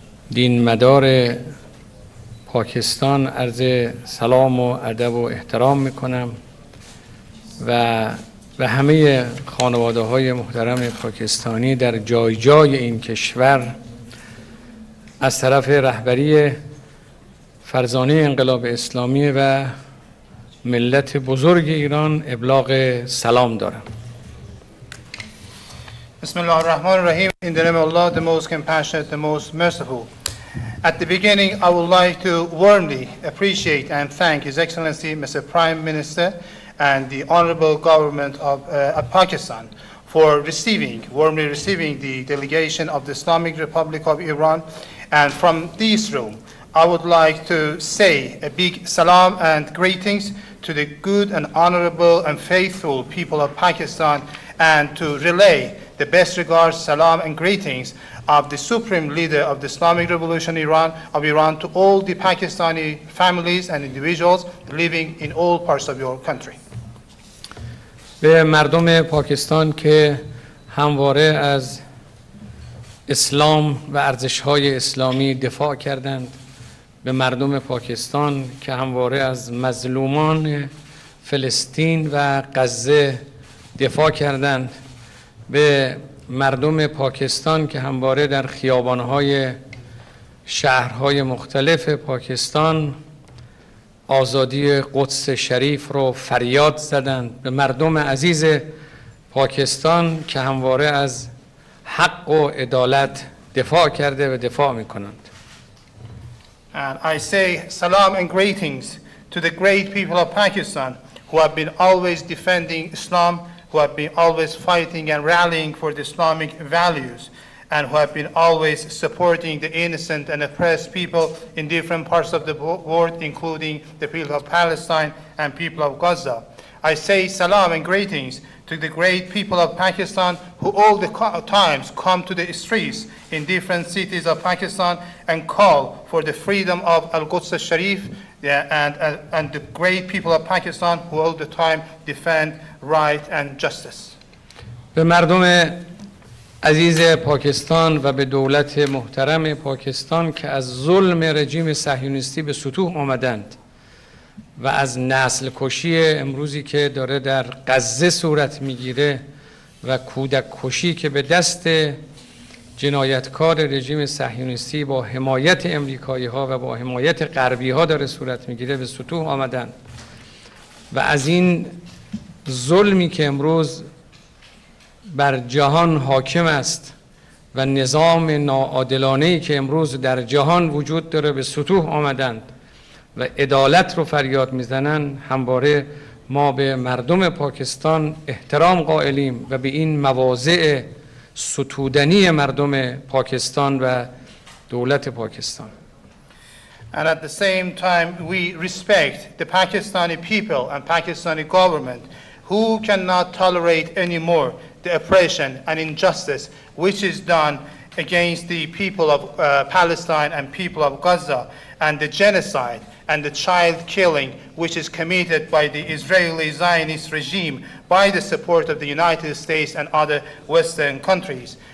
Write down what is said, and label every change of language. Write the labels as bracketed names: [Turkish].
[Persian] دین مدار پاکستان عرض سلام و ادب و احترام میکنم و به همه خانواده های محترم پاکستانی در جای جای این کشور از طرف رهبری فرزانه انقلاب اسلامی و ملت بزرگ ایران ابلاغ سلام دارم. [Arabic] Bismillah ar-Rahman ar-Rahim. [English] In the name of Allah, the most compassionate, the most merciful. At the beginning, I would like to warmly appreciate and thank His Excellency Mr. Prime Minister and the Honorable Government of Pakistan for warmly receiving the delegation of the Islamic Republic of Iran. And from this room, I would like to say a big salam and greetings to the good and honorable and faithful people of Pakistan, and to relay the best regards, salam and greetings of the Supreme Leader of the Islamic Revolution of Iran to all the Pakistani families and individuals living in all parts of your country. [Persian] به مردم پاکستان که همواره از اسلام و ارزش‌های اسلامی دفاع کردند، به مردم پاکستان که همواره از مظلومان فلسطین و غزه دفاع کردند، به مردم پاکستان که همواره در خیابان‌های شهرهای مختلف پاکستان آزادی قدس شریف رو فریاد زدند، به مردم عزیز پاکستان که همواره از حق و عدالت دفاع کرده و دفاع می‌کنند. [English] And I say salam and greetings to the great people of Pakistan who have been always defending Islam, who have been always fighting and rallying for the Islamic values, and who have been always supporting the innocent and oppressed people in different parts of the world, including the people of Palestine and people of Gaza. I say salam and greetings to the great people of Pakistan who all the times come to the streets in different cities of Pakistan and call for the freedom of Al-Quds Sharif, and the great people of Pakistan who all the time defend right and justice. [Persian] به مردم عزیز پاکستان و به دولت محترم پاکستان که از ظلم رژیم صهیونیستی به سطوح آمدند و از نسل کشی امروزی که داره در غزه صورت میگیره و کودک کشی که به دست جنایتکار رژیم صهیونیستی با حمایت امریکایی ها و با حمایت غربی ها داره صورت میگیره به سطوح آمدن و از این ظلمی که امروز بر جهان حاکم است و نظام ناعادلانه‌ای که امروز در جهان وجود داره به سطوح آمدند و عدالت رو فریاد میزنن. همواره ما به مردم پاکستان احترام قائلیم و به این مواضع ستودنی مردم پاکستان و دولت پاکستان. [English] And at the same time, we respect the Pakistani people and Pakistani government who cannot tolerate anymore the oppression and injustice which is done against the people of Palestine and people of Gaza, and the genocide and the child killing which is committed by the Israeli Zionist regime by the support of the United States and other Western countries.